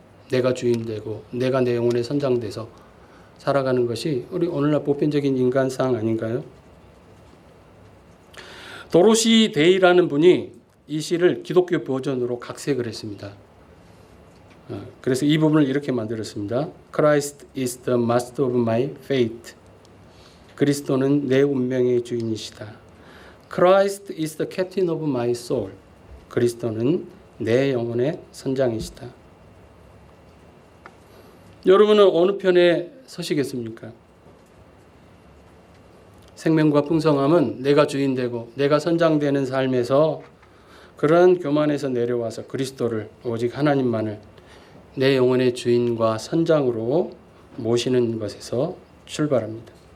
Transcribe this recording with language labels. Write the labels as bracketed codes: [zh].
[ko] 내가 주인 되고 내가 내 영혼의 선장 돼서 살아가는 것이 우리 오늘날 보편적인 인간상 아닌가요? 도로시 데이라는 분이 이 시를 기독교 버전으로 각색을 했습니다. 그래서 이 부분을 이렇게 만들었습니다. [en] Christ is the master of my fate. [ko] 그리스도는 내 운명의 주인이시다. [en] Christ is the captain of my soul. [ko] 그리스도는 내 영혼의 선장이시다. 여러분은 어느 편에 서시겠습니까? 생명과 풍성함은 내가 주인 되고 내가 선장되는 삶에서 그런 교만에서 내려와서 그리스도를 오직 하나님만을 내 영혼의 주인과 선장으로 모시는 것에서 출발합니다.